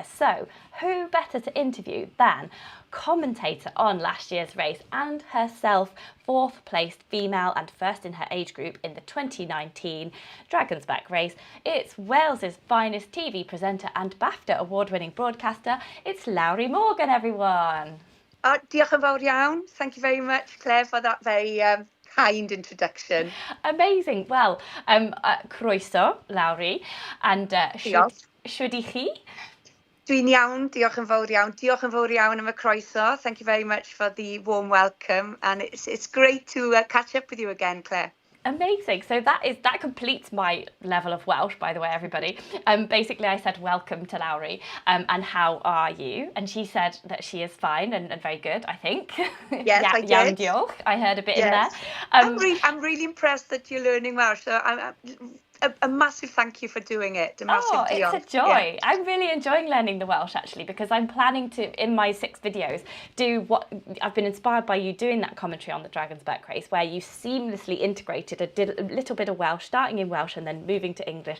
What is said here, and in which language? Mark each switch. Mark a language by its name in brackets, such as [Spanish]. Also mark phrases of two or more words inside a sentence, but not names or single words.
[English] So who better to interview than commentator on last year's race and herself, 4th placed female and first in her age group in the 2019 Dragon's Back race. It's Wales's finest TV presenter and BAFTA-award-winning broadcaster. It's Lowri Morgan, everyone. [Welsh] Diolch yn fawr iawn. [English] Thank you very much, Claire, for that very kind introduction. Amazing. Well, [Welsh] croeso, Lowri, and shwd I chi? Dwi'n iawn, diolch yn fawr iawn. Diolch yn fawr iawn am y croeso. [English] Thank you very much for the warm welcome, and it's great to catch up with you again, Claire. Amazing. So that completes my level of Welsh, by the way, everybody. Basically, I said welcome to Lowri, and how are you? And she said that she is fine and very good, I think. Yes, I did. [Welsh] Iawn, diolch. [English] I heard a bit in there. I'm really impressed that you're learning Welsh. So I'm a massive thank you for doing it. It's a joy. Yeah. I'm really enjoying learning the Welsh actually, because I'm planning to, in my 6 videos, do what I've been inspired by you doing that commentary on the Dragon's Back race, where you seamlessly integrated a little bit of Welsh, starting in Welsh and then moving to English.